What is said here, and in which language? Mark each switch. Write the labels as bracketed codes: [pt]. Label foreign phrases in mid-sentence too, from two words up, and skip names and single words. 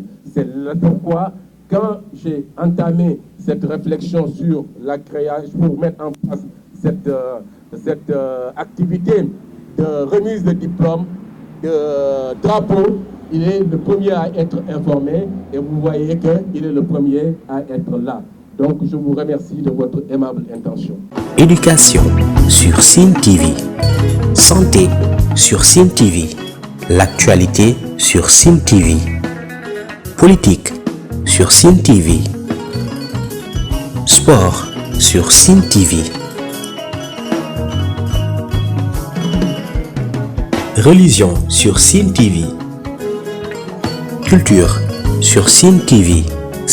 [fr] C'est pourquoi, quand j'ai entamé cette réflexion sur la création, pour mettre en place cette activité de remise de diplôme, de drapeau, il est le premier à être informé et vous voyez qu'il est le premier à être là. Donc je vous remercie de votre aimable intention. Éducation sur Sen TV, santé sur Sen TV, l'actualité sur Sen TV, politique sur Sen TV, sport sur Sen TV, religion sur Sen TV, culture sur Sen TV.